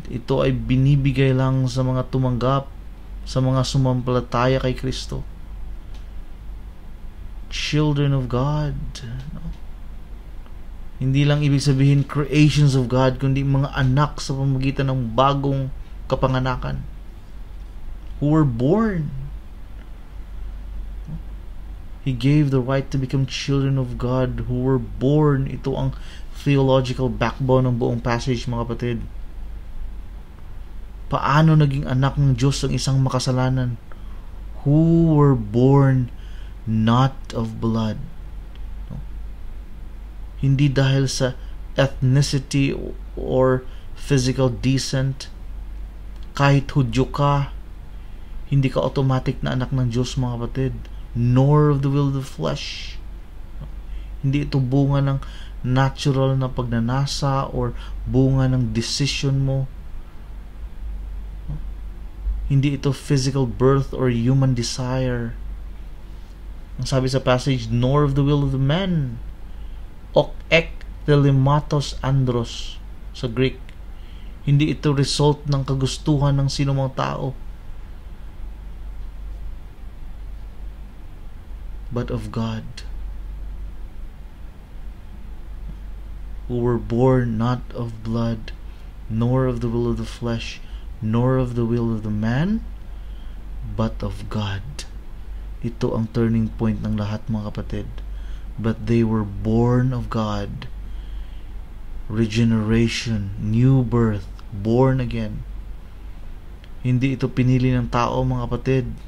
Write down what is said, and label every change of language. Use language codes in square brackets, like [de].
[tl] Ito ay binibigay lang sa mga tumanggap, sa mga sumampalataya kay Kristo. [en] Children of God. [tl] No? Hindi lang ibig sabihin creations of God, kundi mga anak sa pamamagitan ng bagong kapanganakan. [en] Who were born. He gave the right to become children of God who were born. [tl] Ito ang theological backbone ng buong passage, mga kapatid. Paano naging anak ng Diyos ang isang makasalanan? [en] Who were born not of blood. [tl] No? Hindi dahil sa ethnicity or physical descent. Kahit Hudyo ka, hindi ka automatic na anak ng Diyos, mga kapatid. [en] Nor of the will of the flesh. No? [tl] Hindi ito bunga ng natural na pagnanasa or bunga ng decision mo. No? Hindi ito physical birth or human desire. Ang sabi sa passage, [en] nor of the will of the man. [el] Ok ek telematos andros [en] sa Greek. [tl] Hindi ito result ng kagustuhan ng sinumang tao, [en] but of God, who were born not of blood, nor of the will of the flesh, nor of the will of the man, but of God. [tl] Ito ang turning point ng lahat, mga kapatid. [en] But they were born of God. Regeneration, new birth, born again. [tl] Hindi ito pinili ng tao, mga kapatid.